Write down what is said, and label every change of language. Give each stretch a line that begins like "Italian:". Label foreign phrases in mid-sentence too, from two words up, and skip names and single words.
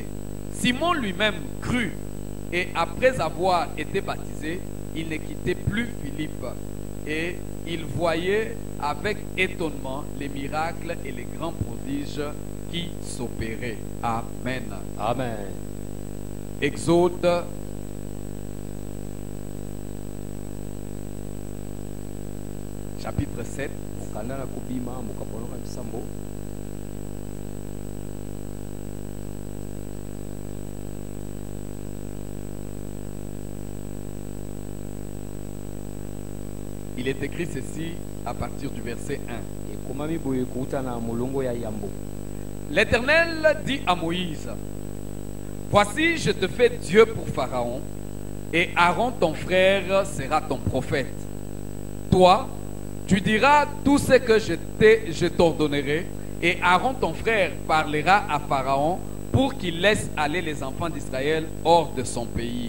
French: Simon lui-même crut, et après avoir été baptisé, il ne quittait plus Philippe, et il voyait avec étonnement les miracles et les grands prodiges qui s'opéraient. Amen. Amen. Exode chapitre 7.
Lingala: Mokanda na kubima mukaponanga bisambo.
French: Il est écrit ceci à partir du verset 1.
Lingala: Ekomami boye kuuta na molongo ya yambo.
French: L'Éternel dit à Moïse: voici, je te fais Dieu pour Pharaon, et Aaron ton frère sera ton prophète. Toi, tu diras tout ce que je t'ordonnerai, et Aaron ton frère parlera à Pharaon pour qu'il laisse aller les enfants d'Israël hors de son pays.